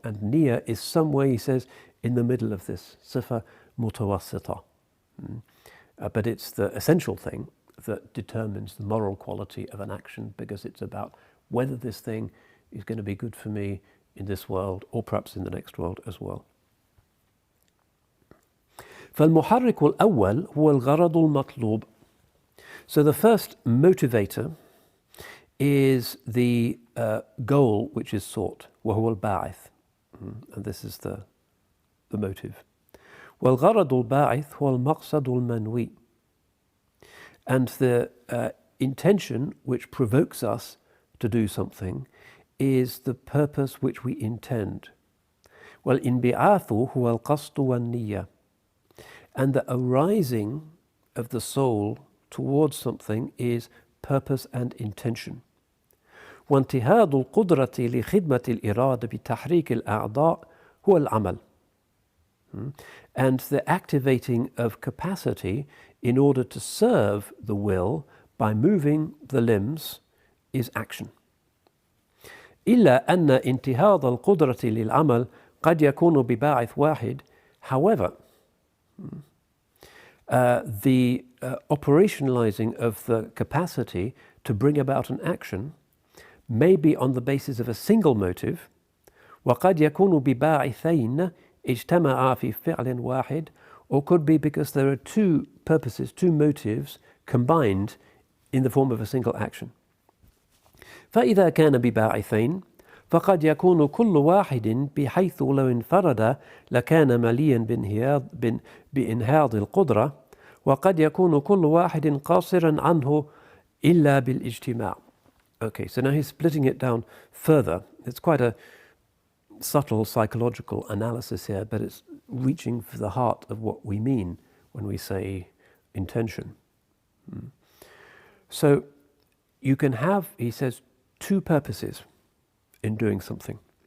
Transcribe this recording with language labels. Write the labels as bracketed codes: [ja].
[en] And niyyah is somewhere, he says, in the middle of this, sifa mutawassita. But it's the essential thing that determines the moral quality of an action, because it's about whether this thing is going to be good for me in this world or perhaps in the next world as well. [ar] فالمحرك الأول هو الغرض المطلوب. [en] So the first motivator is the goal which is sought, [ar] وهو الباعث, [en] and this is the motive. [ar] والغرض الباعث هو المقصد المنوي, [en] and the intention which provokes us to do something is the purpose which we intend. [ar] وَالْإِنْبِعَاثُ هُوَ الْقَصْدُ وَالنِّيَّةُ. [en] And the arising of the soul towards something is purpose and intention. [ar] وانتهاض القدرة لخدمة الإرادة بتحريك الأعضاء هو العمل. [en] And the activating of capacity in order to serve the will by moving the limbs is action. [ar] إلا أن انتهاض القدرة للعمل قد يكون بباعث واحد. [en] However, the operationalizing of the capacity to bring about an action may be on the basis of a single motive. [ar] وقد يكون بباعثين اجتمعا في فعل واحد, [en] or could be because there are two purposes, two motives combined in the form of a single action. [ar] فإذا كان بباعثين فقد يكون كل واحد بحيث لو انفرد لكان مليا بإنهاض القدرة, وقد يكون كل واحد قاصرا عنه إلا بالاجتماع. [en] Okay, so now he's splitting it down further. It's quite a subtle psychological analysis here, but it's reaching for the heart of what we mean when we say intention. So you can have, he says, two purposes in doing something.